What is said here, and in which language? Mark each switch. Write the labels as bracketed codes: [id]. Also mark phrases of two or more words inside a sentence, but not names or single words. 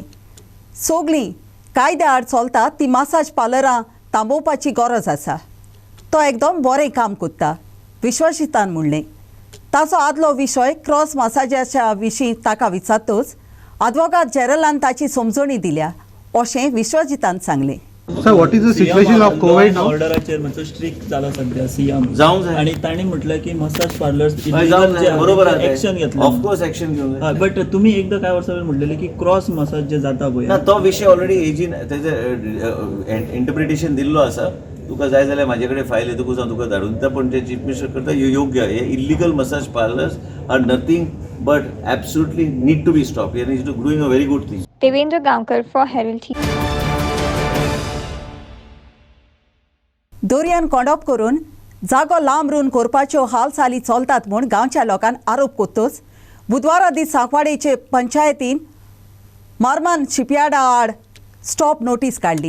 [kok] सगळीं कायद्या आड चलतात ती मासाज पार्लरां थांबोवपाची गरज आसा. तो एकदम बरें काम करता विश्वजितान म्हणलें. ताचो आदलो विशय क्रॉस मसाजाच्या विशीं ताका विचारतच अॅडव्होकेट जनरलान ताची समजणी दिल्या अशें विश्वजितान सांगलें. [en] Sir, what is the situation of COVID now? [kok] ऑर्डराचेर मातसो स्ट्रिक्ट जाला सध्या सीएम जावंक जाय [mr] आणि ताणी म्हटलं की [en] massage parlours [mr] बरोबर ऍक्शन घेतलं. [en] of course action [mr] घेऊन बट तुम्ही एकदा काय वर्सां म्हटलेले की [en] cross massage [mr] जे जाता पळय [kok] ना तो विषय ऑलरेडी एजीन तेजे इंटरप्रिटेशन दिल्लो आसा. तुका जाय जाल्यार म्हाजे कडेन फायल येतकूच हांव तुका धाडून दिता. पण जे [en] chief minister [kok] करता योग्य. [en] हे illegal massage parlours are nothing but absolutely need to be stop. he is doing a very good thing. देवेंद्र गांवकर फॉर हेरल्ड टीव्ही. [kok] दर्यान कोंडप करून जागो लांब रुवन करपाच्यो हालचाली चलतात म्हूण गांवच्या लोकांन आरोप करतच बुधवारा दीस सांकवाडेचे पंचायतीन मार्मान शिपयार्डा आड स्टॉप नोटीस काडली.